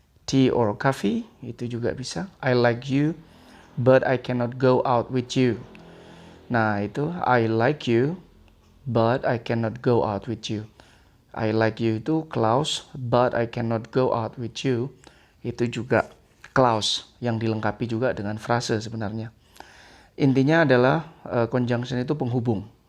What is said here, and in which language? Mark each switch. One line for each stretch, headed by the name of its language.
English: Tea or coffee,
Indonesian: itu juga bisa.
English: I like you, but I cannot go out with you.
Indonesian: Nah, itu
English: I like you, but I cannot go out with you. I like you
Indonesian: itu
English: clause, but I cannot go out with you.
Indonesian: Itu juga clause yang dilengkapi juga dengan frase sebenarnya. Intinya adalah conjunction itu penghubung.